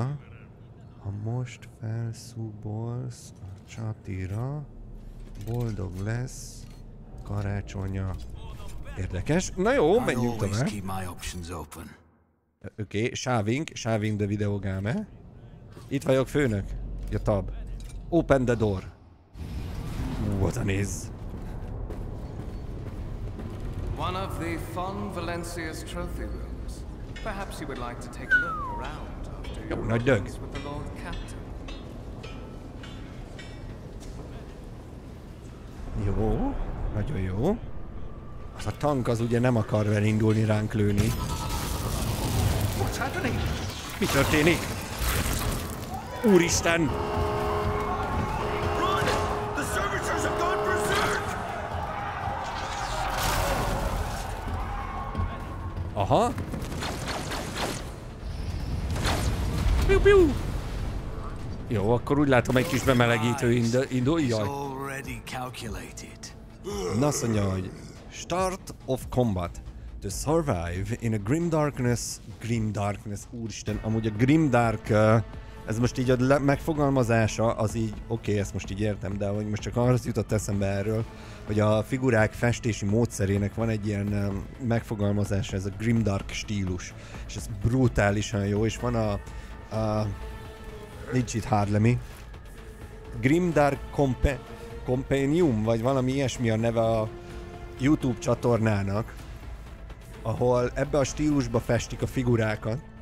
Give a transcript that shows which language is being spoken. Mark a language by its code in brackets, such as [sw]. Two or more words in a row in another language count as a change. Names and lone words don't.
[hu] Ha most felszúbolsz a csatira, boldog lesz karácsonya. Érdekes. Na jó, menjünk tovább. [en] Oké, sáving the videogame. [hu] Itt vagyok, főnök. Ja, [en] tab. Open the door. [hu] Oda néz. [en] One of the Von Valencia's trophy rooms. Perhaps you would like to take a look around after your [hu] nagy dög. [en] meetings with the Lord Captain. [hu] Jó, nagyon jó. Az a tank az ugye nem akar elindulni ránk lőni. Mi történik? Úristen! Aha! Piu, piu. Jó, akkor úgy látom egy kis bemelegítő indul. Jaj. Na azt mondja, hogy [en] Start of combat. To survive in a grim darkness, [hu] úristen, amúgy a grimdark, ez most így a megfogalmazása, az így, oké, ezt most így értem, de hogy most csak arra jutott eszembe erről, hogy a figurák festési módszerének van egy ilyen megfogalmazása, ez a grimdark stílus, és ez brutálisan jó, és van a nincs itt Harlemi, Grimdark Compendium, vagy valami ilyesmi a neve a YouTube csatornának, ahol ebbe a stílusba festik a figurákat.